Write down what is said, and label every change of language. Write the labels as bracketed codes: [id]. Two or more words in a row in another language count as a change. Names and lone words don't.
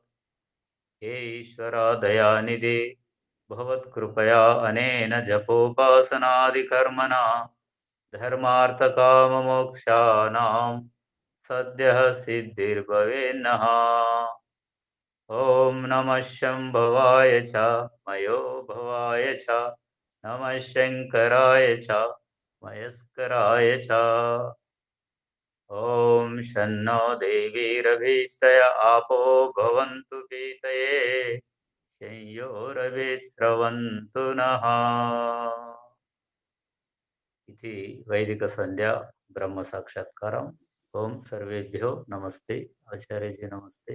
[sa] हे ईश्वरा दयानिधि भवत्कृपया अनेन जपोपासनादिकर्मणा धर्मार्थकाममोक्षाणां सद्यः सिद्धिर्भवेन्नः। ॐ नमः शम्भवाय च मयो भवाय च नमः शङ्कराय च मयस्कराय च ఓం షన్నో దేవీరభీష్టయ ఆపో భవంతు పీతయే సంయోరవిస్రవంతు నః. [te] ఇది వైదిక సంధ్యా బ్రహ్మ సాక్షాత్కారం. [sa] ఓం సర్వేభ్యో నమస్తే. ఆచార్యజీ నమస్తే.